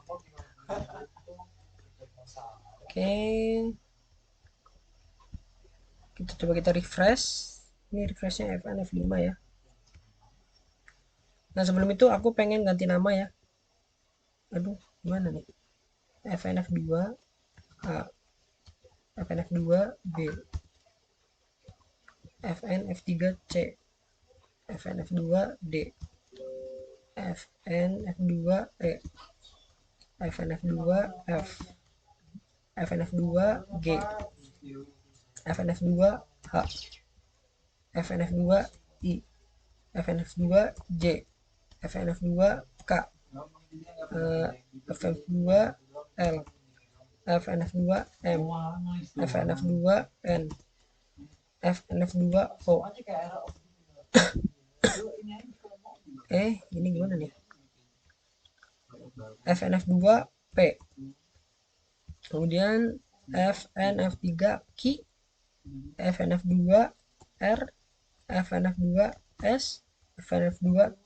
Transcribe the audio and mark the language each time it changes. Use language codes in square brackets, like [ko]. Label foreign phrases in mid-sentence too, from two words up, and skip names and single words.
[id] Oke. Kita coba refresh. Ini refreshnya F1 F5 ya. Nah, sebelum itu aku pengen ganti nama ya. Aduh, gimana nih? FNF2 A, FNF2 B, FNF3 C, FNF2 D, FNF2 E, FNF2 F, FNF2 G, FNF2 H, FNF2 I, FNF2 J, FNF2 K, FNF2 L, FNF2 M, FNF2 N, FNF2 O. Ini gimana nih? FNF2 P. Kemudian FNF3 Q, FNF2 R, FNF2 S, FNF2 T.